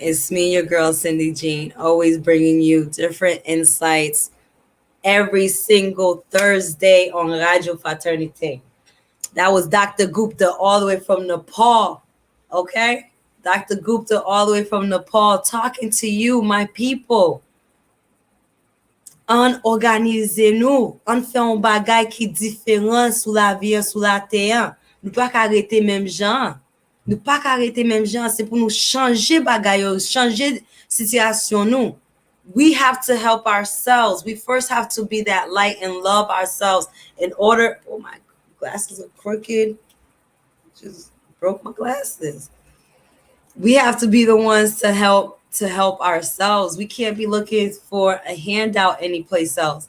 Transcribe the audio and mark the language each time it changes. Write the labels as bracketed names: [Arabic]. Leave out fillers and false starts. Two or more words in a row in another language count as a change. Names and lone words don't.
[English] It's me, your girl, Cindy Jean, always bringing you different insights every single Thursday on Radio Fraternité. That was Dr. Gupta all the way from Nepal. Okay? Dr. Gupta all the way from Nepal talking to you, my people. [Haitian Creole] An organize nou, an fè un bagay ki diferan sou la vie, sou la terre. Nou pa ka rete menm jan. Nou pa ka rete menm jan. Se pou nou chanje bagay yo, chanje situasyon nou. [English] We have to help ourselves. We first have to be that light and love ourselves in order. Oh, my glasses are crooked. Just broke my glasses. We have to be the ones to help ourselves. We can't be looking for a handout anyplace else.